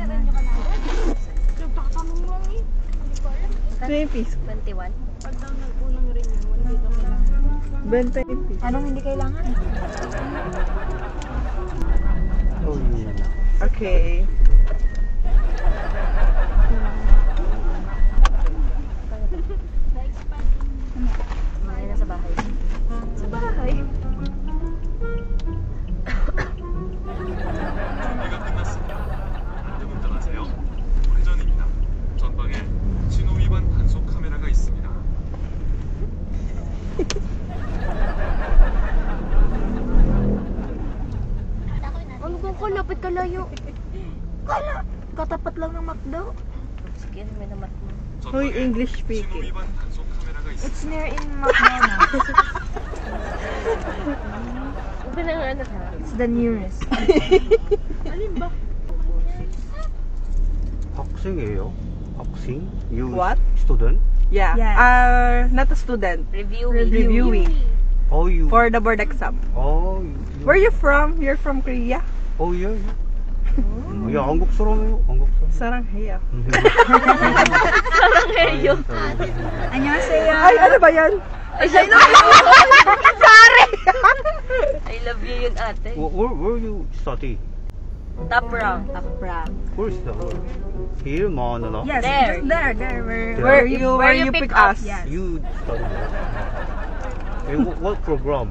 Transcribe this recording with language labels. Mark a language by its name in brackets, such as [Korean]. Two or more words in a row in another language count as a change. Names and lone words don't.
[Filipino] 20 piso. 21. 20 piso. Anong hindi kailangan? [English] Oh, yeah. Okay. [Filipino] Ay, nasa bahay. Sa bahay. [Korean] 준비가 끝났습니다. 안전운전하세요. 회전입니다. 전방에 신호 위반 단속 카메라가 있습니다. [Filipino] Ano kung kalapit kalayo? Kala! Katapat lang ng McDo. Sige, may namat mo. Hoy, [Korean] 전방에 [English] English [Korean] 신호 [English] speaking. [Korean] 위반 단속 카메라가 [English] It's [Korean] 있습니다. [English] near in McDonald's. [Filipino] Ito na nga ano ha? [English] It's the nearest. [Filipino] Alin ba? [Korean] 학생이에요? 학생? [English] You What? student? Yeah. Yes. Not a student. Reviewing. Oh, you. For the board exam. Oh, you. Where you from? You're from Korea? Oh, yeah, yeah. [Korean] 야, 한국 사람이에요. 한국 사람. Sarangheyo. 사랑해요. 안녕하세요. [Filipino] Ay, ano ba yan? [English] I love you. Sorry. I love you [Filipino] yun ate. [English] Where you study? Top rank. Top rank. Where's the word? Here, Manila. Yes, There. there. Where you pick us? Yes. You study there. Hey, what program?